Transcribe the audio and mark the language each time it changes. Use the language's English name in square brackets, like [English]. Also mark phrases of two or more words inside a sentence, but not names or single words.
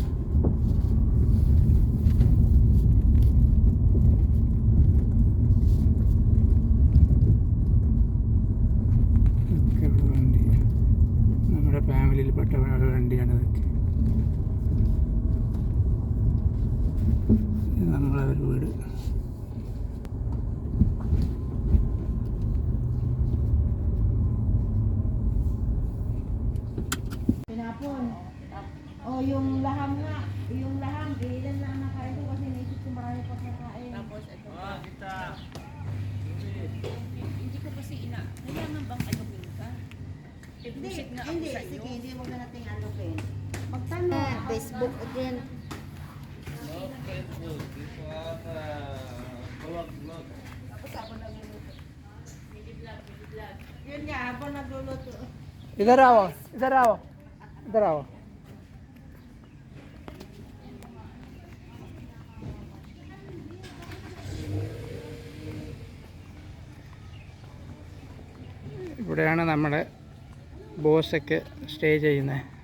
[Malayalam] ഇതൊക്കെ ഇവിടെ വണ്ടി, നമ്മുടെ ഫാമിലിയിൽപ്പെട്ട വണ്ടിയാണ് ഇതൊക്കെ. ഇത് നമ്മളെ ഒരു വീട്. [Filipino] Oh, yung laham nga. Yung laham, ilan lang nakain ko kasi naisip ko marami pa kakain. Tapos ito pa. Hindi ko kasi kailangan bang alukin ka? Hindi, sige, hindi mo na natin alukin. Magtanong. Facebook again. Facebook. Ito vlog. Tapos ako nagluluto. Midi-vlog. Yun nga, ako nagluluto. [Hindi] इधर आओ. [Malayalam] ഇവിടെയാണ് നമ്മുടെ ബോസൊക്കെ സ്റ്റേ ചെയ്യുന്നത്.